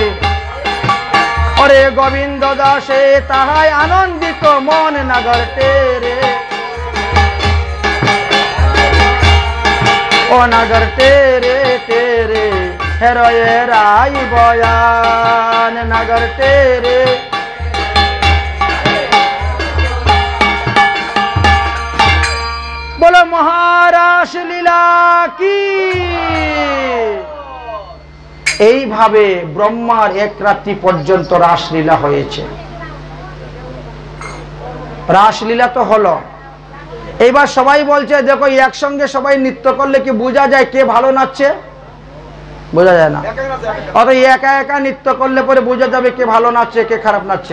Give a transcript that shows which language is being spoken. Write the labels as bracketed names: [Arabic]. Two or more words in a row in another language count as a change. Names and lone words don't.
[Bangla] ওরে গোবিন্দ দাসে তাহাই আনন্দিত মন নাগর টেরে, ও নাগর টেরে টেরে হেরয়ে রাই বয়ান নাগর টেরে। [Hindi] बोलो महारास लीला की। [Bangla] এইভাবে ব্রহ্মার এক রাত্রি পর্যন্ত রাসলীলা হয়েছে। রাসলীলা তো হলো, এইবার সবাই বলছে দেখো একসঙ্গে সবাই নৃত্য করলে কি বোঝা যায় কে ভালো নাচছে? বোঝা যায় না। অত একা একা নৃত্য করলে পরে বোঝা যাবে কে ভালো নাচছে কে খারাপ নাচছে।